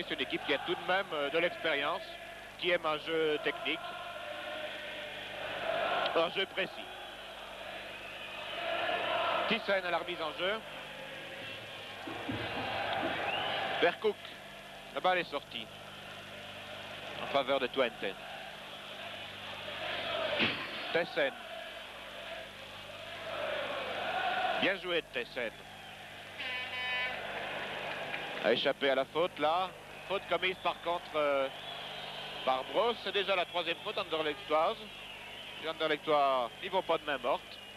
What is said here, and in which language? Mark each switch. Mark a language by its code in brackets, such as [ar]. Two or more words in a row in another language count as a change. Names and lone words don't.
[fr] C'est une équipe qui a tout de même de l'expérience, qui aime un jeu technique, un jeu précis. Thijssen à la remise en jeu. Vers Cook. La balle est sortie en faveur de Twente. Thijssen. Bien joué de Thijssen. A échappé à la faute là. Faute commise par contre par Bros. C'est déjà la troisième faute anderlechtoise. Les Anderlechtois n'y vont pas de main morte.